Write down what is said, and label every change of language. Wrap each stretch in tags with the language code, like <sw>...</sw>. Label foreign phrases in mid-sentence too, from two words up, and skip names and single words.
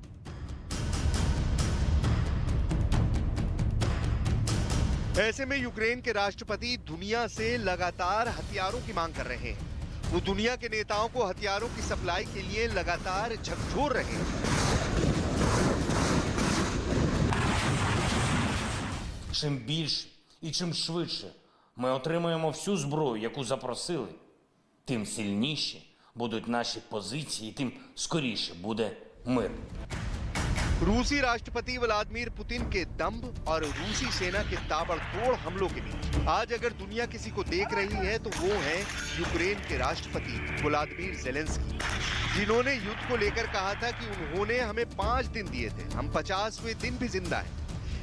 <hi>ऐसे में यूक्रेन के राष्ट्रपति दुनिया से लगातार हथियारों की मांग कर रहे हैं। वो दुनिया के नेताओं को हथियारों की सप्लाई के लिए लगातार झकझोर रहे हैं।</hi> <uk>Чим більше і чим швидше ми отримаємо всю зброю, яку запросили, тим сильніші будуть наші позиції, тим скоріше буде мир.</uk> <hi>रूसी राष्ट्रपति व्लादिमीर पुतिन के दम्भ और रूसी सेना के ताबड़तोड़ हमलों के बीच आज अगर दुनिया किसी को देख रही है तो वो है यूक्रेन के राष्ट्रपति व्लादिमीर ज़ेलेंस्की, जिन्होंने युद्ध को लेकर कहा था कि उन्होंने हमें 5 दिन दिए थे, हम 50वें दिन भी जिंदा हैं।</hi>